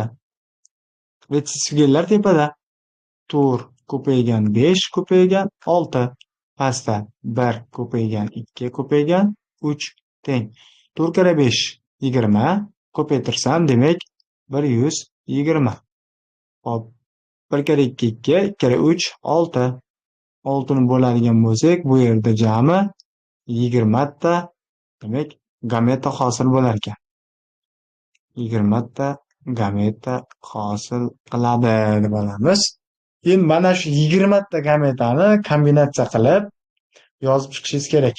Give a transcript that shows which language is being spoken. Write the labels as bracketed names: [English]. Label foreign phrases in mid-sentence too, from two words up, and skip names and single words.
[Uzbek] Retsivgellar tepada. 4 ko'paygan 5 ko'paygan 6. Pastda 1 ko'paygan 2 ko'paygan 3 teng. 4 kara 5 20. Ko'paytirsam, demak 120. Hop. 1 kara 2 2, 2 kara 3 6. 6 ni bo'ladigan bo'lsak, bu yerda jami 20 ta, demak, gameta hosil bo'lar ekan. 20 ta gameta hosil qiladi deb olamiz. Endi mana shu 20 ta gametani kombinatsiya qilib yozib chiqishingiz kerak.